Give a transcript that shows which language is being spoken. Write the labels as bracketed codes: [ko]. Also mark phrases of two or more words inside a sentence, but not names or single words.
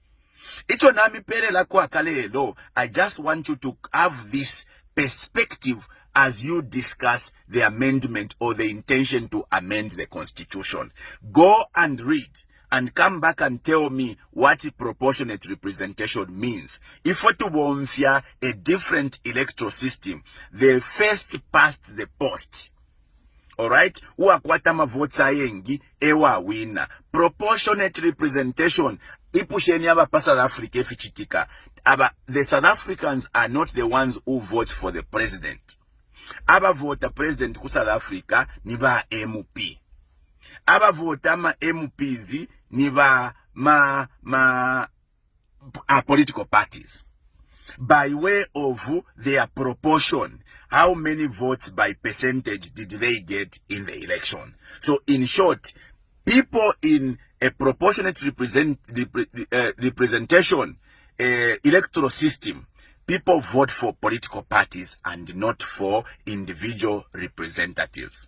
[en] I just want you to have this perspective as you discuss the amendment or the intention to amend the constitution. Go and read and come back and tell me what proportionate representation means. If we to a different electoral system, the first past the post. Alright? [bem] Uakwatama votes ayengi, ewa wina. [en] Proportionate representation. [bem] Ipusheni aba pa South Africa efichitika. [en] The South Africans are not the ones who vote for the president. [bem] Aba vota president ku South Africa ni ba MP. Aba vota ma MPs ni ba [en] political parties. By way of their proportion, how many votes by percentage did they get in the election? So in short, people in a proportionate representation electoral system, people vote for political parties and not for individual representatives.